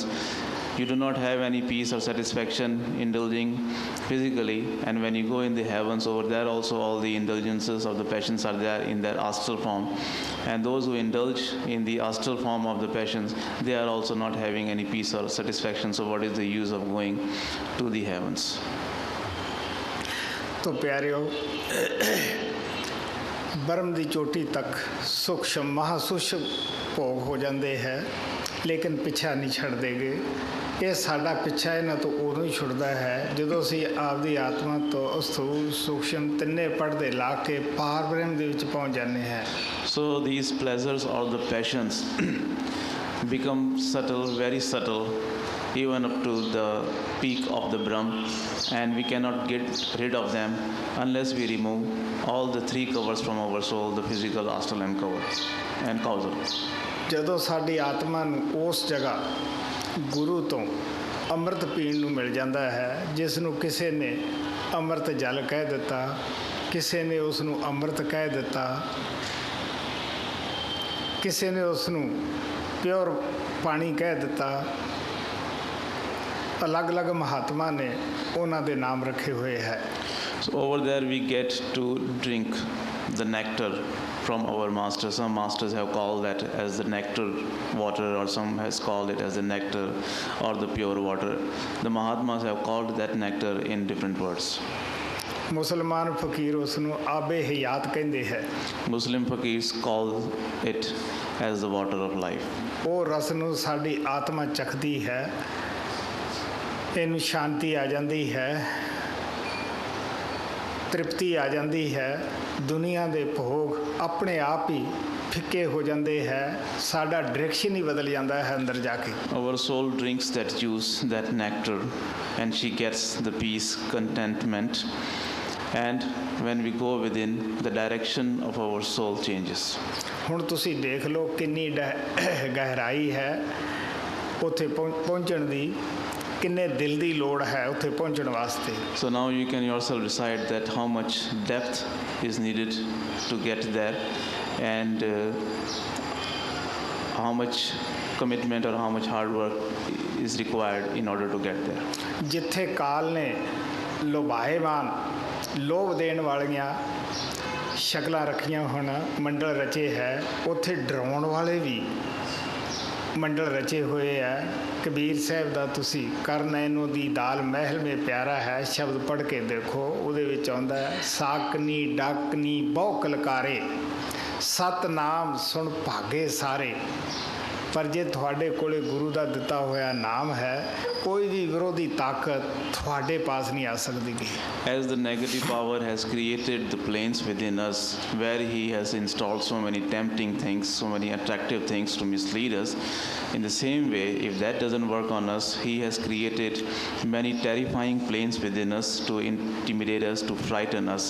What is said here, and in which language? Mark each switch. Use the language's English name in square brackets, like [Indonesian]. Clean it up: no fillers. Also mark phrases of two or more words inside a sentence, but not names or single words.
[English] You do not have any peace or satisfaction indulging physically, and when you go in the heavens, over there also all the indulgences of the passions are there in their astral form. And those who indulge in the astral form of the passions, they are also not having any peace or satisfaction. So what is the use of going to the heavens? [Punjabi] ਤੋ ਪਿਆਰਿਓ, ਬਰਮ ਦੀ ਚੋਟੀ ਤੱਕ ਸੂਖਮ ਮਹਾਸੂਖਮ ਭੋਗ ਹੋ ਜਾਂਦੇ ਹੈ, ਲੇਕਿਨ ਪਿੱਛਾ ਨਹੀਂ ਛੱਡਦੇਗੇ। ਇਹ ਸਾਡਾ ਪਿੱਛਾ ਇਹਨਾਂ ਤੋਂ ਉਦੋਂ ਹੀ ਛੁੱਟਦਾ ਹੈ ਜਦੋਂ ਅਸੀਂ ਆਪਦੀ ਆਤਮਾ ਤੋਂ ਅਸਥੂਲ ਸੂਖਮ ਤਿੰਨੇ ਪੜਦੇ ਲਾ ਕੇ ਪਾਰ ਬ੍ਰਹਮ ਦੇ ਵਿੱਚ ਪਹੁੰਚ ਜਾਂਦੇ ਹਾਂ। [English] So these pleasures or the passions become subtle, very subtle, even up to the peak of the Brahm, and we cannot get rid of them unless we remove all the three covers from our soul, the physical, astral and causal. [Punjabi] ਜਦੋਂ ਸਾਡੀ ਆਤਮਾ ਨੂੰ ਉਸ ਜਗ੍ਹਾ ਗੁਰੂ ਤੋਂ ਅੰਮ੍ਰਿਤ ਪੀਣ ਨੂੰ ਮਿਲ ਜਾਂਦਾ ਹੈ, ਜਿਸ ਨੂੰ ਕਿਸੇ ਨੇ ਅੰਮ੍ਰਿਤ ਜਲ ਕਹਿ ਦਿੱਤਾ, ਕਿਸੇ ਨੇ ਉਸ ਨੂੰ ਅੰਮ੍ਰਿਤ ਕਹਿ ਦਿੱਤਾ, ਕਿਸੇ ਨੇ ਉਸ ਨੂੰ ਪਿਓਰ ਪਾਣੀ ਕਹਿ ਦਿੱਤਾ, ਅਲੱਗ-ਅਲੱਗ ਮਹਾਤਮਾ ਨੇ ਉਹਨਾਂ ਦੇ ਨਾਮ ਰੱਖੇ ਹੋਏ ਹੈ। [English] So over there we get to drink the nectar from our masters. Some masters have called that as the nectar water, or some has called it as the nectar or the pure water. The Mahatmas have called that nectar in different words. [Punjabi] ਮੁਸਲਮਾਨ ਫਕੀਰ ਉਸ ਨੂੰ [Persian] آبِ حیات [Punjabi] ਕਹਿੰਦੇ ਹੈ। [English] Muslim fakirs call it as the water of life. [Punjabi] ਉਹ ਰਸ ਨੂੰ ਸਾਡੀ ਆਤਮਾ ਚੱਖਦੀ ਹੈ, ਇਹਨੂੰ ਸ਼ਾਂਤੀ ਆ ਜਾਂਦੀ ਹੈ, ਤ੍ਰਿਪਤੀ ਆ ਜਾਂਦੀ ਹੈ, ਦੁਨੀਆ ਦੇ ਭੋਗ ਆਪਣੇ ਆਪ ਹੀ ਫਿੱਕੇ ਹੋ ਜਾਂਦੇ ਹੈ, ਸਾਡਾ ਡਾਇਰੈਕਸ਼ਨ ਹੀ ਬਦਲ ਜਾਂਦਾ ਹੈ ਅੰਦਰ ਜਾ ਕੇ। [English] Our soul drinks that juice, that nectar, and she gets the peace, contentment, and when we go within, the direction of our soul changes. [Punjabi] ਹੁਣ ਤੁਸੀਂ ਦੇਖ ਲਓ ਕਿੰਨੀ ਗਹਿਰਾਈ ਹੈ ਉੱਥੇ ਪਹੁੰਚਣ ਦੀ, ਕਿੰਨੇ ਦਿਲ ਦੀ ਲੋੜ ਹੈ ਉੱਥੇ ਪਹੁੰਚਣ ਵਾਸਤੇ। [English] So now you can yourself decide that how much depth is needed to get there, and how much commitment or how much hard work is required in order to get there. [Punjabi] ਜਿੱਥੇ ਕਾਲ ਨੇ ਲੋਭਾਏਵਾਨ ਲੋਭ ਦੇਣ ਵਾਲੀਆਂ ਸ਼ਕਲਾਂ ਰੱਖੀਆਂ ਹੋਣ, ਮੰਡਲ ਰਚੇ ਹੈ, ਉੱਥੇ ਡਰਾਉਣ ਵਾਲੇ ਵੀ ਮੰਡਲ ਰਚੇ ਹੋਏ ਹੈ। ਕਬੀਰ ਸਾਹਿਬ ਦਾ ਤੁਸੀਂ ਕਰਨੈਨੋ ਦੀ ਦਾਲ ਮਹਿਲ ਮੇ ਪਿਆਰਾ ਹੈ ਸ਼ਬਦ ਪੜ੍ਹ ਕੇ ਦੇਖੋ, ਉਹਦੇ ਵਿੱਚ ਆਉਂਦਾ ਹੈ ਸਾਕਨੀ ਡਾਕਨੀ ਬਹੁ ਕਲਕਾਰੇ ਸਤਨਾਮ ਸੁਣ ਭਾਗੇ ਸਾਰੇ। ਪਰ ਜੇ ਤੁਹਾਡੇ ਕੋਲੇ ਗੁਰੂ ਦਾ ਦਿੱਤਾ ਹੋਇਆ ਨਾਮ ਹੈ, ਕੋਈ ਵੀ ਵਿਰੋਧੀ ਤਾਕਤ ਤੁਹਾਡੇ ਪਾਸ ਨਹੀਂ ਆ ਸਕਦੀ। [English] As the negative power has created the planes within us, where he has installed so many tempting things, so many attractive things to mislead us, in the same way, if that doesn't work on us, he has created many terrifying planes within us to intimidate us, to frighten us.